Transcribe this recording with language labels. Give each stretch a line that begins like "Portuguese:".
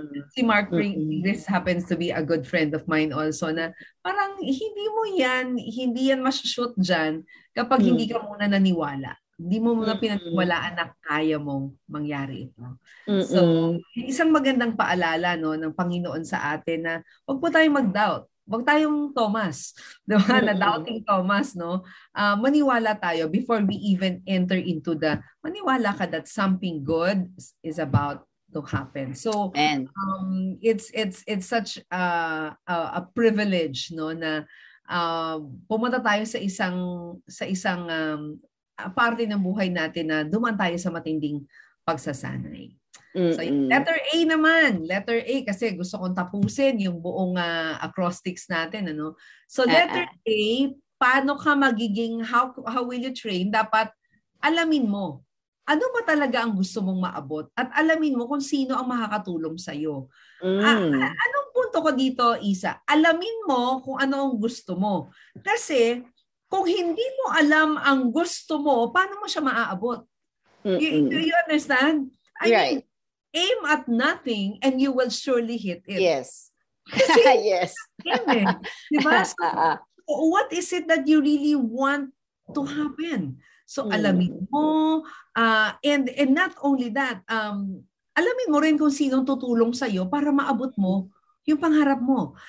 Filipino: Si Mark
English: this happens to be a good friend of mine also,
Filipino: na parang hindi yan masushoot dyan kapag hindi ka muna naniwala. Hindi mo muna pinaniwalaan na kaya mong mangyari ito. So, isang magandang paalala, no, ng Panginoon sa atin na huwag po tayong mag-doubt. Huwag tayong Thomas, diba? Na doubting Thomas, no? Maniwala tayo
English: before we even enter into
Filipino: maniwala ka
English: that something good is about to happen.
Filipino: So,
English: it's such a privilege,
Filipino: no, na pumunta tayo sa isang parte ng buhay natin na dumaan tayo sa matinding pagsasanay. So, letter A naman. Letter A, kasi gusto kong tapusin yung buong acrostics natin. Ano?
English: So, letter A,
Filipino: paano ka
English: how will you train?
Filipino: Dapat alamin mo. Ano ba talaga ang gusto mong maabot? At alamin mo kung sino ang makakatulong sa'yo. Anong punto ko dito, Isa? Alamin mo kung ano ang gusto mo. Kasi, kung hindi mo alam ang gusto mo, paano mo siya maaabot?
English: Do you understand? I mean, aim at nothing and you will surely hit it. Yes.
Filipino: Kasi,
English: yes.
Filipino: Diba?
English: So, what is it that you really want to happen?
Filipino: So, alamin mo.
English: And not only that,
Filipino: alamin mo rin kung sinong tutulong sa'yo para maabot mo yung pangarap mo.